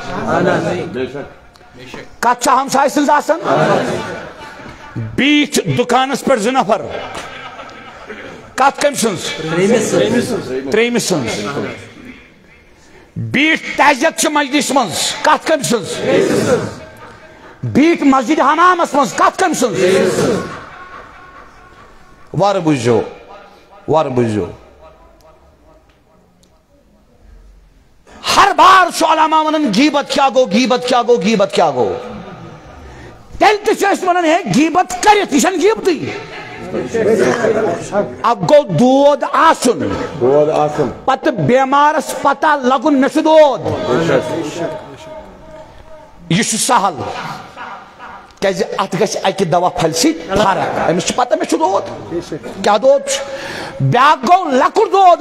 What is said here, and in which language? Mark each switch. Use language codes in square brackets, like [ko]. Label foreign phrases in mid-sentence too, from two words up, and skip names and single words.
[ks] کتھ چھا ہمساے سٕنٛز آسان بیٖٹھ دُکانس پٮ۪ٹھ زٕ نفر کتھ کٔمۍ سٕنٛز ترٛیٚیمہِ سٕنٛز بیٖٹھ تعزیت چھِ مجلس منٛز کتھ کٔمۍ سٕنٛز بیٖٹھ مسجد حمامس منٛز کتھ کٔمۍ سٕنٛز وارٕ بوٗزِو ہر بار چھُ علامہ ونان غیبت کیا گو غیبت کیا گو غیبت کیا گو تیٚلہِ تہِ چھِ أسۍ ونان ہے غیبت کٔرِتھ یہِ چھَنہٕ غیبتٕے اب گو دود آسن پتہ بیمارس پتہ لگن میں چھُ دود یہ چھُ سہل کیازِ اتھ گژھِ اکہِ دوا پھلہِ سۭتۍ فرق أمِس چھُ پتہ مےٚ چھُ دود کیٛاہ دود چھُ بیٛاکھ گوٚو لۄکُٹ دود